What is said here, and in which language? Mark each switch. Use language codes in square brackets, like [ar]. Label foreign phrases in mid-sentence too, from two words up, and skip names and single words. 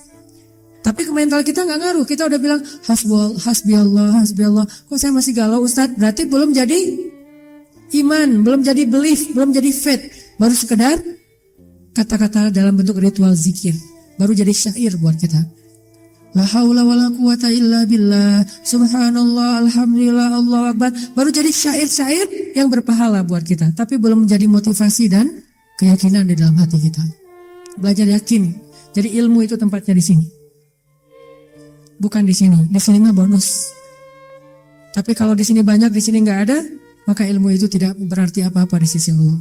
[id] Tapi ke mental kita nggak ngaruh. Kita udah bilang [ar] حسبي الله. [id] Kok saya masih galau Ustadz? Berarti belum jadi iman, belum jadi belief, belum jadi faith. Baru sekedar kata-kata dalam bentuk ritual zikir, baru jadi syair buat kita. [ar] لا حول ولا قوة إلا بالله، سبحان الله، الحمد لله، الله أكبر. [id] Baru jadi syair-syair yang berpahala buat kita, tapi belum menjadi motivasi dan keyakinan di dalam hati kita. Belajar yakin. Jadi ilmu itu tempatnya di sini, bukan di sini. Di sini mah bonus. Tapi kalau di sini banyak, di sini nggak ada, maka ilmu itu tidak berarti apa-apa di sisi Allah.